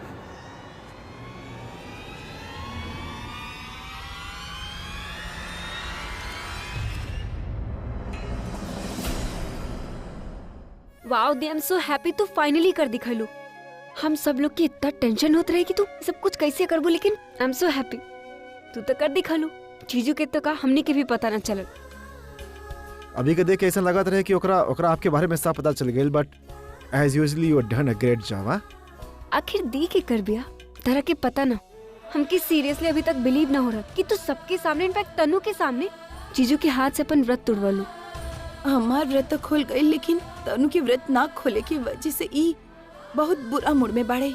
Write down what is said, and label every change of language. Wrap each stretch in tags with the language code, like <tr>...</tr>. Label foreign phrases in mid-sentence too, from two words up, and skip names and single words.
<en>Wow, I am so happy</en> <bho>तू फाइनली कर दिखलू। हम सब लोग की इतना टेंशन होत रहे कि तू सब कुछ कैसे करबो, लेकिन</bho> <en>I am so happy</en> <bho>तू तो कर दिखलू। चीजू के तो का हमने के भी पता ना चलल। अभी के देख के ऐसा लगत रहे कि ओकरा आपके बारे में सब पता चल गइल,</bho> <en>But as usually you done a great job.</en> <bho>आखिर दी के कर बिया तरह के पता ना। हमके सीरियसली अभी तक बिलीव ना हो रहा कि तू सबके सामने, इनफैक्ट तनु के सामने, चीजू के हाथ से अपन व्रत तोड़वलू। हमार व्रत तो खुल गई, लेकिन तनु की व्रत ना खोले की वजह से ई बहुत बुरा मूड में बाड़े।</bho>